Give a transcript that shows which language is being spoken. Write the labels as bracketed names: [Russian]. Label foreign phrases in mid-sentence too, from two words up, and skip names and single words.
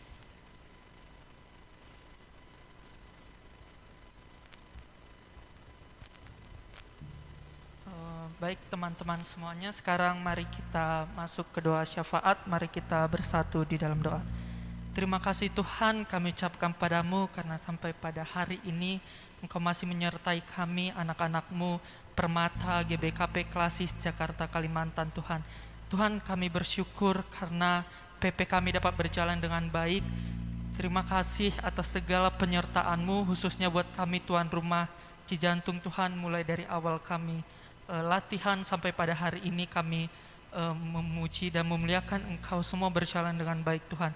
[Indonesian] Baik teman-teman semuanya, sekarang mari kita masuk ke doa syafaat. Mari kita bersatu di dalam doa. Terima kasih Tuhan, kami ucapkan padamu karena sampai pada hari ini Engkau masih menyertai kami, anak-anak-Mu, Permata GBKP Klasis Jakarta Kalimantan. Tuhan kami bersyukur karena PP kami dapat berjalan dengan baik. Terima kasih atas segala penyertaan-Mu, khususnya buat kami tuan rumah Cijantung Tuhan, mulai dari awal kami latihan sampai pada hari ini kami memuji dan memuliakan Engkau, semua berjalan dengan baik Tuhan.